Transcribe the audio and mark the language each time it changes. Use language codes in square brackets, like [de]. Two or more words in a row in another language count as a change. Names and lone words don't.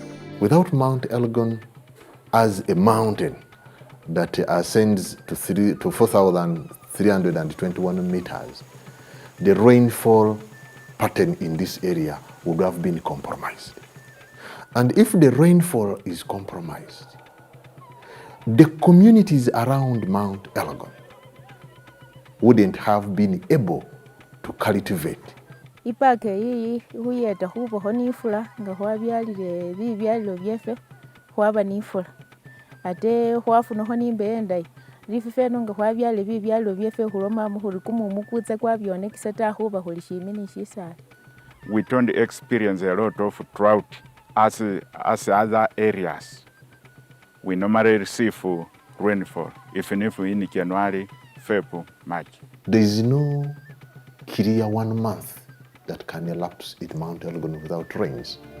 [en] Without Mount Elgon as a mountain that ascends to 4,321 meters, the rainfall pattern in this area would have been compromised. And if the rainfall is compromised, the communities around Mount Elgon wouldn't have been able to cultivate. [myx] Ipaka iyi huyeta huboho nifula nga hwabyalile bibyalilo byefe hwaba nifula ate hwafunaho nimbeho endayi rififeno nga hwabyalile bibyalilo byefe hulomamu huli kumumu kutse kwabyonekisa ta huba huli shimi ni shisala. [en] We don't experience a lot of drought as other areas. We normally receive rainfall, even if in January, February, March. There is no clear 1 month that can elapse at Mount Elgon without rains.